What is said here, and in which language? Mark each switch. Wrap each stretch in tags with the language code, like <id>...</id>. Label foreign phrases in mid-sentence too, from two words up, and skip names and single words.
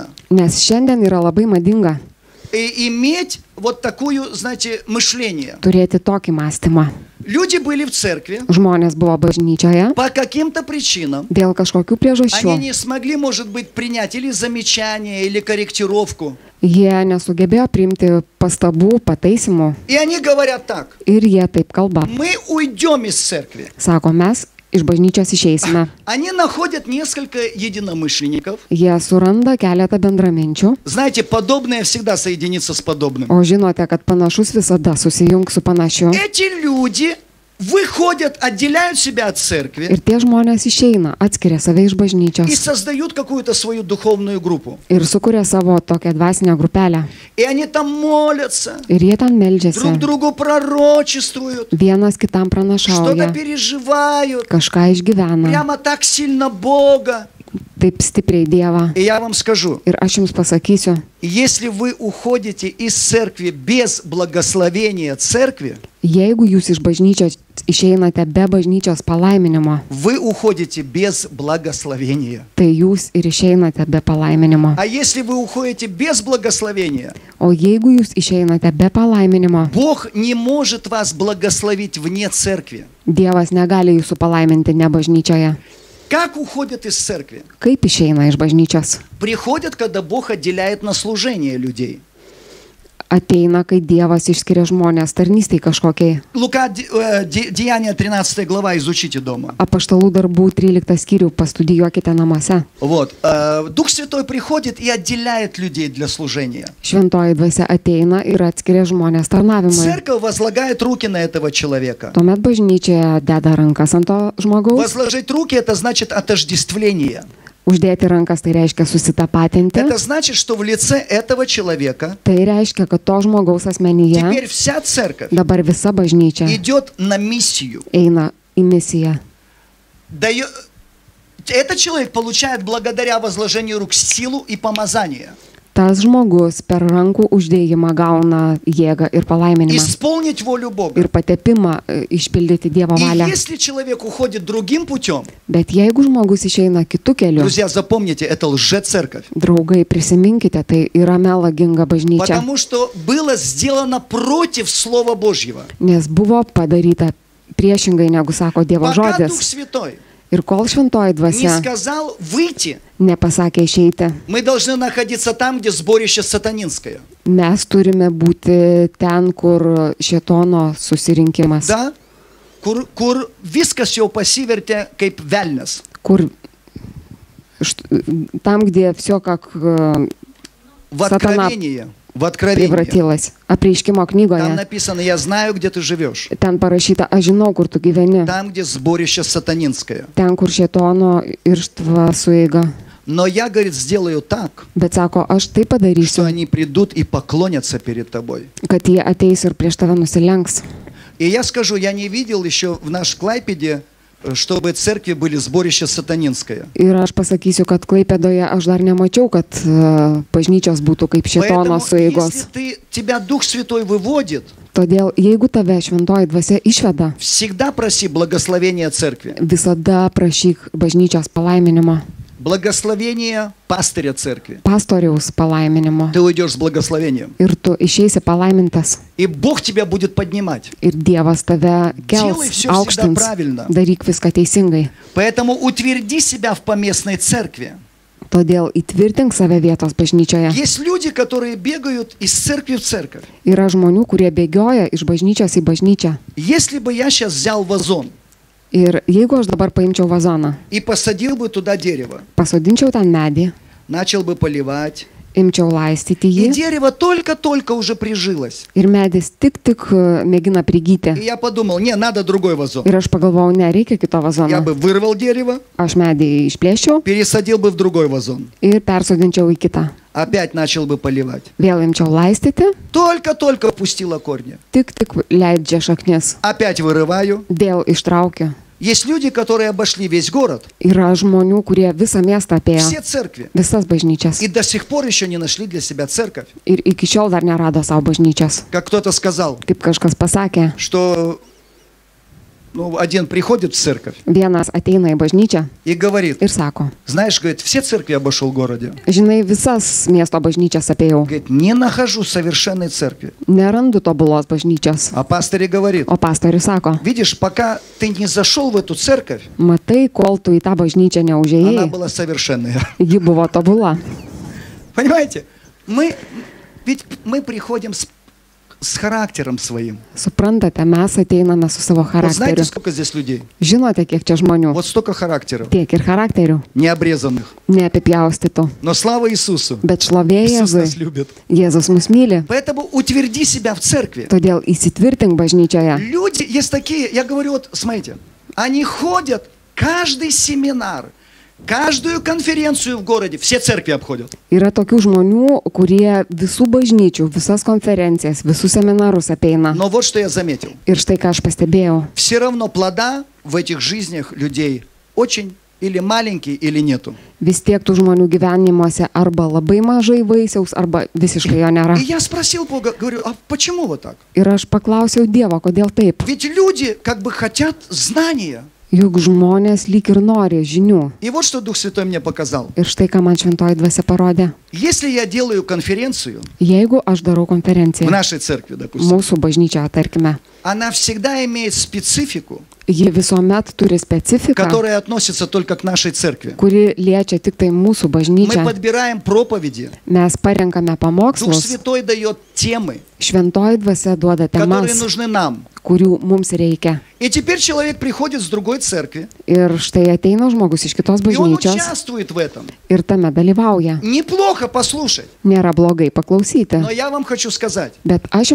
<lt>Nes šiandien yra labai madinga</lt> <ru>иметь вот такую, знаете, мышление.</ru> <lt>turėti tokį mąstymą.</lt> <ru>Люди были в церкви</ru> <lt>Žmonės buvo bažnyčioje</lt> <ru>по каким-то причинам.</ru> <lt>dėl kažkokių priežasčių.</lt> <ru>Они не смогли, может быть, принять или замечание, или корректировку.</ru> <lt>Jie nesugebėjo priimti pastabų, pataisimų</lt> <ru>И они говорят так:</ru> <lt>ir jie taip kalba.</lt> <ru>мы уйдем из церкви.</ru> <lt>Sako, mes iš bažnyčios išeisime.</lt> <ru>Они находят несколько единомышленников.</ru> <lt>Jie suranda keletą bendraminčių,</lt> <ru>Знаете, подобное всегда соединится с подобным.</ru> <lt>o žinote, kad panašus visada susijungs su panašiu.</lt> <ru>Эти люди выходят, отделяют себя от церкви</ru> <lt>Ir tie žmonės išeina, atskiria save iš</lt> <ru>и</ru> <lt>bažnyčios</lt> <ru>создают какую-то свою духовную группу.</ru> <lt>ir sukuria savo tokią dvasinę grupelę.</lt> <ru>И они там молятся,</ru> <lt>Ir jie ten meldžiasi,</lt> <ru>друг другу пророчествуют,</ru> <lt>vienas kitam</lt> <ru>что-то</ru> <lt>pranašauja,</lt> <ru>переживают,</ru> <lt>kažką išgyvena,</lt> <ru>прямо так сильно Бога.</ru> <lt>taip stipriai Dievą.</lt> <ru>И я вам скажу,</ru> <lt>Ir aš jums pasakysiu,</lt> <ru>если вы уходите из церкви без благословения церкви,</ru> <lt>jeigu jūs iš bažnyčios išeinate be bažnyčios palaiminimo,</lt> <ru>вы уходите без благословения.</ru> <lt>tai jūs ir išeinate be palaiminimo.</lt> <ru>А если вы уходите без благословения,</ru> <lt>O jeigu jūs išeinate be palaiminimo,</lt> <ru>Бог не может вас благословить вне церкви.</ru> <lt>Dievas negali jūsų palaiminti ne bažnyčioje.</lt> <ru>Как уходят из церкви?</ru> <lt>Kaip išeina iš bažnyčios?</lt> <ru>Приходят, когда Бог отделяет на служение людей.</ru> <lt>Ateina, kai Dievas išskiria žmonės tarnystėj kažkokiai.</lt> <ru>Лука, Деяния 13 глава, изучите дома.</ru> <lt>Apaštalų darbų 13 skyrių pastudijuokite namuose.</lt> <ru>Вот. Дух Святой приходит и отделяет людей для служения.</ru> <lt>Šventoji dvasia ateina ir atskiria žmonės tarnavimui.</lt> <ru>Церковь возлагает руки на этого человека.</ru> <lt>Tuomet bažnyčia deda rankas ant to žmogaus.</lt> <ru>Возложить руки – это значит отождествление.</ru> <lt>Uždėti rankas tai reiškia susitapatinti.</lt> <ru>Это значит, что в лице этого человека</ru> <lt>Tai reiškia, kad to žmogaus asmenyje</lt> <ru>теперь вся церковь</ru> <lt>dabar visa bažnyčia</lt> <ru>идет на миссию.</ru> <lt>eina į misiją.</lt> <ru>Этот человек получает благодаря возложению рук силу и помазание.</ru> <lt>Tas žmogus per rankų uždėjimą gauna jėgą ir palaiminimą.</lt> <ru>Исполнить волю Бога.</ru> <lt>Ir patepimą išpildyti Dievo</lt> <ru>И</ru> <lt>valią.</lt> <ru>если человек уходит другим путем,</ru> <lt>Bet jeigu žmogus išeina kitų kelių,</lt> <ru>друзья, запомните, это лжецерковь.</ru> <lt>draugai, prisiminkite, tai yra melaginga bažnyčia,</lt> <ru>Потому что было сделано против Слова Божьего.</ru> <lt>nes buvo padaryta priešingai, negu sako Dievo</lt> <ru>Пока Дух</ru> <lt>žodis.</lt> <ru>Святой</ru> <lt>Ir kol šventoji</lt> <ru>не</ru> <lt>dvasia</lt> <ru>сказал выйти,</ru> <lt>nepasakė išeiti,</lt> <ru>мы должны находиться там, где сборище сатанинское.</ru> <lt>mes turime būti ten, kur šėtono susirinkimas,</lt> <ru>Да?</ru> <lt>Kur viskas jau pasivertė kaip velnias.</lt> <ru>kur там, где все как В Откровении. В Откровении. prevratилось. Apreiškimo Там</ru> <lt>knygoje.</lt> <ru>написано, я знаю, где ты живешь.</ru> <lt>Ten parašyta, aš žinau, kur tu gyveni.</lt> <ru>Там, где сборище сатанинское.</ru> <lt>Ten, kur šėtono irštva sueiga.</lt> <ru>Но я, говорит, сделаю так,</ru> <lt>Bet sako, aš tai</lt> <ru>что</ru> <lt>padarysiu,</lt> <ru>они придут и поклонятся перед тобой.</ru> <lt>kad jie ateis ir prieš tave nusilenks.</lt> <ru>И я скажу, я не видел еще в наш Клайпеде, чтобы церкви были сборище сатанинское.</ru> <lt>Ir aš pasakysiu, kad Klaipėdoje aš dar nemačiau, kad bažnyčios būtų kaip šėtono</lt> <ru>Поэтому,</ru> <lt>sueigos.</lt> <ru>если тебя Дух Святой выводит,</ru> <lt>Todėl, jeigu tave šventoji dvasia išveda,</lt> <ru>всегда проси благословения церкви.</ru> <lt>visada prašyk bažnyčios palaiminimo,</lt> <ru>Благословение пастыря церкви.</ru> <lt>pastoriaus palaiminimo.</lt> <ru>Ты уйдешь с благословением.</ru> <lt>Ir tu išeisi palaimintas.</lt> <ru>И Бог тебя будет поднимать.</ru> <lt>Ir Dievas tave</lt> <ru>Делай</ru> <lt>kels,</lt> <ru>всё всегда</ru> <lt>aukštins.</lt> <ru>правильно.</ru> <lt>Daryk viską teisingai.</lt> <ru>Поэтому утверди себя в поместной церкви.</ru> <lt>Todėl įtvirtink save vietos bažnyčioje.</lt> <ru>Есть люди, которые бегают из церкви в церковь.</ru> <lt>Yra žmonių, kurie bėgioja iš bažnyčios į bažnyčią.</lt> <ru>Если бы я сейчас взял вазон</ru> <lt>Ir jeigu aš dabar paimčiau vazoną,</lt> <ru>и посадил бы туда дерево,</ru> <lt>pasodinčiau ten medį,</lt> <ru>начал бы поливать,</ru> <lt>imčiau laistyti</lt> <ru>и</ru> <lt>jį</lt> <ru>дерево только-только уже прижилось.</ru> <lt>ir medis tik mėgina</lt> <ru>И</ru> <lt>prigyti.</lt> <ru>я подумал, не, надо другой вазон.</ru> <lt>Ir aš pagalvojau, nereikia kito</lt> <ru>Я</ru> <lt>vazono.</lt> <ru>бы вырвал дерево,</ru> <lt>Aš medį išplėščiau</lt> <ru>пересадил бы в другой вазон.</ru> <lt>ir persodinčiau į kitą.</lt> <ru>Опять начал бы поливать.</ru> <lt>Vėl imčiau laistyti,</lt> <ru>Только-только пустила корни.</ru> <lt>tik leidžia šaknis.</lt> <ru>Опять вырываю.</ru> <lt>Vėl ištraukiu.</lt> <ru>Есть люди, которые обошли весь город,</ru> <lt>Yra žmonių, kurie visą miestą apėjo,</lt> <ru>все церкви,</ru> <lt>visas bažnyčias.</lt> <ru>и до сих пор еще не нашли для себя церковь.</ru> <lt>Ir iki šiol dar nerado savo bažnyčias.</lt> <ru>Как кто-то сказал,</ru> <lt>Kaip kažkas pasakė,</lt> <ru>что один приходит в церковь</ru> <lt>vienas ateina į bažnyčią</lt> <ru>и говорит,</ru> <lt>ir sako,</lt> <ru>знаешь, говорит, все церкви обошел в городе.</ru> <lt>žinai, visas miesto bažnyčias apėjau.</lt> <ru>Говорит, не нахожу совершенной церкви.</ru> <lt>Nerandu tobulos bažnyčios.</lt> <ru>А пастырь говорит,</ru> <lt>O pastorius sako,</lt> <ru>видишь, пока ты не зашел в эту церковь,</ru> <lt>matai, kol tu į tą bažnyčią</lt> <ru>она</ru> <lt>neužėjai,</lt> <ru>была совершенная.</ru> <lt>ji buvo tobula.</lt> <ru>Понимаете? Ведь мы приходим с характером своим.</ru> <lt>Suprantate, mes ateiname su savo</lt> <ru>Вот знаете,</ru> <lt>charakteriu.</lt> <ru>сколько здесь людей?</ru> <lt>Žinote, kiek čia žmonių?</lt> <ru>Вот столько характеров,</ru> <lt>Tiek ir charakterių.</lt> <ru>необрезанных.</ru> <lt>Neapipjaustytų.</lt> <ru>Но слава Иисусу.</ru> <lt>Bet šlovė</lt> <ru>Иисус нас</ru> <lt>Jėzui.</lt> <ru>любит.</ru> <lt>Jėzus mus myli.</lt> <ru>Поэтому утверди себя в церкви.</ru> <lt>Todėl įsitvirtink bažnyčioje.</lt> <ru>Люди есть такие, я говорю, вот смотрите, они ходят каждый семинар, каждую конференцию в городе, все церкви обходят.</ru> <lt>Yra tokių žmonių, kurie visų bažnyčių, visas konferencijas, visus seminarus apeina.</lt> <ru>Но вот что я заметил.</ru> <lt>Ir štai ką aš pastebėjau.</lt> <ru>Все равно плода в этих жизнях людей очень или маленький, или нету.</ru> <lt>Vis tiek tų žmonių gyvenimuose arba labai mažai vaisiaus, arba visiškai jo nėra.</lt> <ru>И я спросил Бога, говорю, а почему вот так?</ru> <lt>Ir aš paklausiau Dievo, kodėl taip.</lt> <ru>Ведь люди как бы хотят знания.</ru> <lt>Juk žmonės lyg ir nori žinių.</lt> <ru>И вот что Дух Святой мне показал.</ru> <lt>Ir štai ką man šventoji dvasia parodė.</lt> <ru>Если я делаю конференцию</ru> <lt>Jeigu aš darau</lt> <ru>в</ru> <lt>konferenciją,</lt> <ru>нашей церкви, допустим,</ru> <lt>mūsų bažnyčioje, tarkime,</lt> <ru>она всегда имеет специфику,</ru> <lt>ji visuomet turi specifiką,</lt> <ru>которая относится только к нашей церкви.</ru> <lt>kuri liečia tik tai mūsų</lt> <ru>Мы</ru> <lt>bažnyčią.</lt> <ru>подбираем проповеди.</ru> <lt>Mes parenkame</lt> <ru>Дух</ru> <lt>pamokslus,</lt> <ru>Святой дает темы,</ru> <lt>šventoji dvasia duoda</lt> <ru>которые</ru> <lt>temas,</lt> <ru>нужны нам.</ru> <lt>kurių mums reikia.</lt> <ru>И теперь человек приходит с другой церкви,</ru> <lt>Ir štai ateina žmogus iš kitos</lt> <ru>и он</ru> <lt>bažnyčios</lt> <ru>участвует в этом.</ru> <lt>ir tame dalyvauja.</lt> <ru>Неплохо послушать.</ru> <lt>Nėra blogai paklausyti.</lt> <ru>Но я вам хочу сказать,</ru> <lt>Bet aš jums noriu</lt>